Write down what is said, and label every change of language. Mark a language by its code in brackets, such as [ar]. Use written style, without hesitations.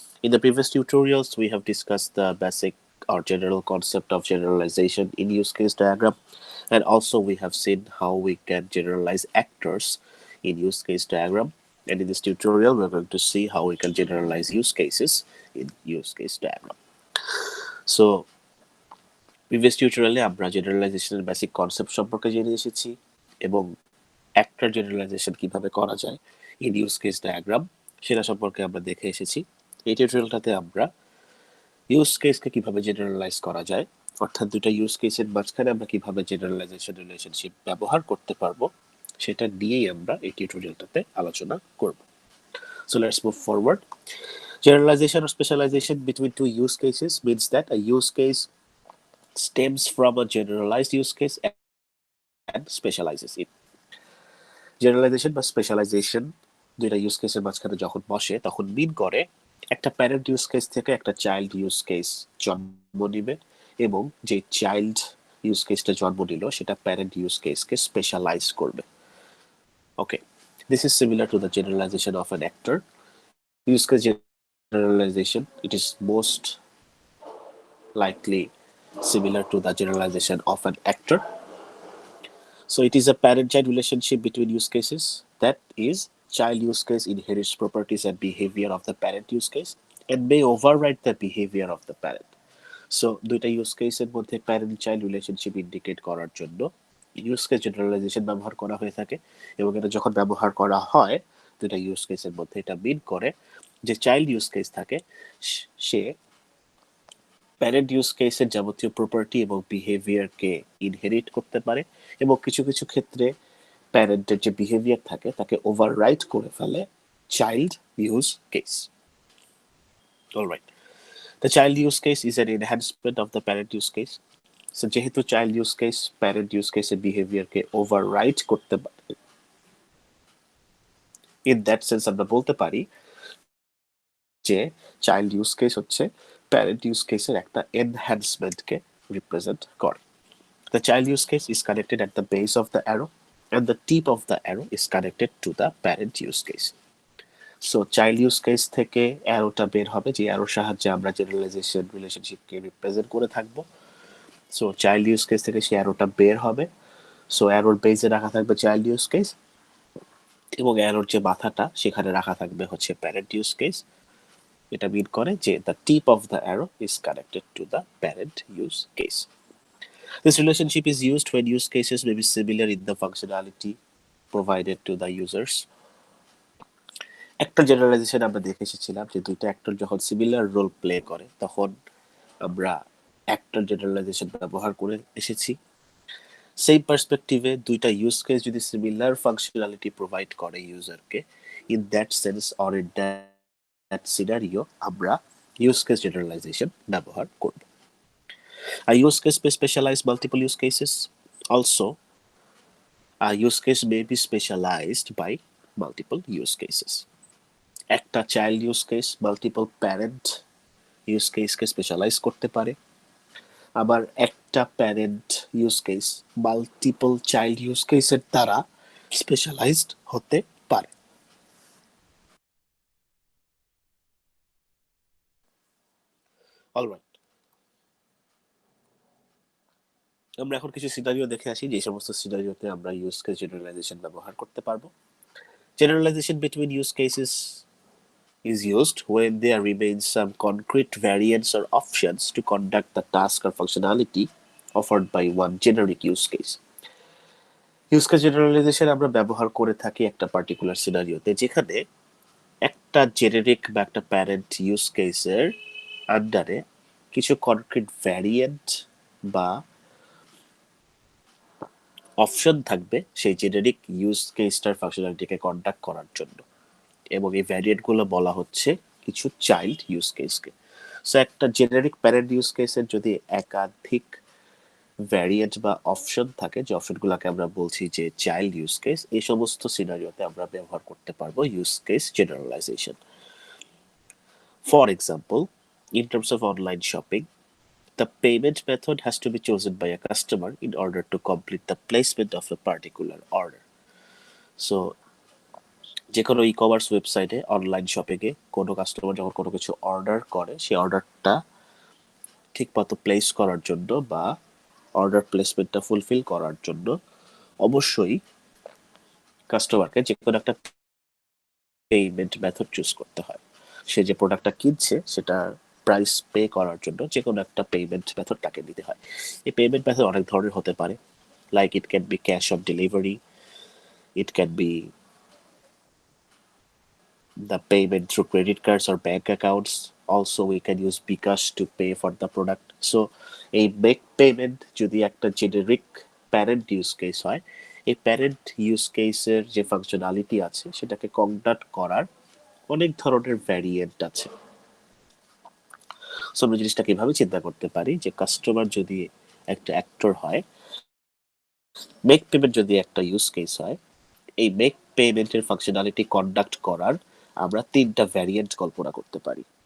[en] In the previous tutorials, we have discussed the basic or general concept of generalization in use case diagram, and also we have seen how we can generalize actors in use case diagram. And in this tutorial, we're going to see how we can generalize use cases in use case diagram. [bn] So previous টিউটোরিয়ালে আমরা জেনারেলাইজেশনের basic concept সম্পর্কে জেনে এসেছি এবং একটা generalisation কিভাবে করা যায় [en] in use case diagram [bn] সেটা সম্পর্কে আমরা দেখে এসেছি। এই টিউটোরিয়ালটাতে আমরা ইউজ কেসকে কিভাবে জেনারেলাইজ করা যায়, অর্থাৎ দুটো ইউজ কেসের মাঝখানে আমরা কিভাবে জেনারেলাইজেশন রিলেশনশিপ ব্যবহার করতে পারবো সেটা নিয়েই আমরা এই টিউটোরিয়ালটাতে আলোচনা করব। [en] So let's move forward. Generalization or specialization between two use cases means that a use case stems from a generalized use case and specializes it. [bn] Generalisation বা স্পেশালাইজেশন দুইটা ইউজ কেসের মাঝখানে যখন বসে তখন মিন করে একটা প্যারেন্ট ইউজ কেস থেকে একটা চাইল্ড ইউজ কেস জন্ম নিবে এবং যে চাইল্ড ইউজ কেসটা জন্ম নিল সেটা প্যারেন্ট ইউজ কেসকে স্পেশালাইজ করবে। [en] Okay, this is similar to the generalization of an actor. Use case generalization, it is most likely similar to the generalization of an actor. So it is a parent-child relationship between use cases. That is, child use case inherits properties and behavior of the parent use case and may override the behavior of the parent. [bn] So দুইটা use কেসের মধ্যে parent child relationship indicate করার জন্য use case generalisation ব্যবহার করা হয়ে থাকে এবং এটা যখন ব্যবহার করা হয় দুইটা ইউজ কেসের মধ্যে এটা মিন করে যে চাইল্ড ইউজ কেস থাকে সে প্যারেন্ট ইউজ কেসের যাবতীয় প্রপার্টি এবং বিহেভিয়ারকে ইনহেরিট করতে পারে এবং কিছু কিছু ক্ষেত্রে প্যারেন্টের যে বিহেভিয়ার থাকে তাকে ওভাররাইড করে ফেলে child use case. [en] Alright, the child use case is an enhancement of the parent use case. [bn] So যেহেতু child use case parent use কেসের বিহেভিয়ারকে ওভাররাইড করতে পারে, [en] in that sense [bn] আমরা বলতে পারি যে চাইল্ড ইউজ কেস হচ্ছে প্যারেন্ট ইউজ কেসের একটা এনহ্যান্সমেন্টকে রিপ্রেজেন্ট করে। [en] The child use case is connected at the base of the arrow and the tip of the arrow is connected to the parent use case. [bn] So child use case থেকে অ্যারোটা বের হবে যে অ্যারোর সাহায্যে আমরা generalisation রিলেশনশিপকে represent করে থাকবো। So child use case থেকে সেই অ্যারোটা বের হবে। সো অ্যারোর বেজে রাখা থাকবে চাইল্ড ইউজ কেস এবং অ্যারোর যে মাথাটা সেখানে রাখা থাকবে হচ্ছে প্যারেন্ট ইউজ কেস। এটা মিন করে যে [en] The tip of the arrow is connected to the parent use case. This relationship is used when use cases may be similar in the functionality provided to the users. [bn] একটা generalisation আমরা দেখে এসেছিলাম যে দুইটা actor যখন similar role play করে তখন আমরা অ্যাক্টর জেনারেলাইজেশন ব্যবহার করে এসেছি। সেই পার্সপেক্টিভে দুইটা ইউজ কেস যদি সিমিলার ফাংশনালিটি প্রোভাইড করে ইউজারকে, [en] in that sense or in that scenario [bn] আমরা ইউজ কেস জেনারেলাইজেশন ব্যবহার করব। [en] A use case may specialize multiple use cases. Also, a use case may be specialized by multiple use cases. [bn] একটা child use case multiple parent use কেসকে specialise করতে পারে, আবার একটা parent use case multiple child use কেসের দ্বারা specialised হতে পারে। Alright, আমরা এখন কিছু সিনারিও দেখে আসি যে সমস্ত সিনারিওতে আমরা ইউজ কেস জেনারেলাইজেশন ব্যবহার করতে পারবো। [en] Generalization between use cases is used when there remains some concrete variants or options to conduct the task or functionality offered by one generic use case. [bn] Use case generalisation আমরা ব্যবহার করে থাকি একটা particular সিনারিওতে যেখানে একটা জেনেরিক বা একটা parent use কেসের আন্ডারে কিছু কনক্রিট ভ্যারিয়েন্ট বা অপশন থাকবে সেই জেনেরিক ইউজ কেসটার ফাংশনালিটিকে কন্ডাক্ট করার জন্য এবং এই ভ্যারিয়েন্টগুলো বলা হচ্ছে কিছু চাইল্ড ইউজ কেসকে। সো একটা জেনারিক প্যারেন্ট ইউজ কেসের যদি একাধিক ভ্যারিয়েন্ট বা অপশন থাকে, যে অপশনগুলোকে আমরা বলছি যে চাইল্ড ইউজ কেস, এই সমস্ত সিনারিওতে আমরা ব্যবহার করতে পারবো use case generalisation. [en] For example, in terms of online shopping, The payment method has to be chosen by a customer in order to complete the placement of a particular order. [bn] So যে কোনো e commerce ওয়েবসাইটে online shopping এ কোনো customer যখন কোনো কিছু order করে সেই অর্ডারটা ঠিকমতো প্লেস করার জন্য বা অর্ডার প্লেসমেন্টটা ফুলফিল করার জন্য অবশ্যই কাস্টমারকে যে কোনো একটা পেমেন্ট মেথড চুজ করতে হয়। সে যে প্রোডাক্টটা কিনছে সেটা প্রাইস পে করার জন্য যে কোনো একটা পেমেন্ট মেথড তাকে দিতে হয়। এই পেমেন্ট মেথড অনেক ধরনের হতে পারে, [en] Like it can be cash on delivery, it can be the payment through credit cards or bank accounts. Also, we can use Bcash to pay for the product. [bn] So, এই make payment যদি একটা generic parent use case হয়, এই parent use কেসের যে functionality আছে সেটাকে conduct করার অনেক ধরনের ভ্যারিয়েন্ট আছে। সো আমরা জিনিসটা কিভাবে চিন্তা করতে পারি যে কাস্টমার যদি একটা অ্যাক্টর হয়, মেক পেমেন্ট যদি একটা ইউজ কেস হয়, এই মেক পেমেন্টের ফাংশনালিটি কন্ডাক্ট করার আমরা তিনটা ভ্যারিয়েন্ট কল্পনা করতে পারি।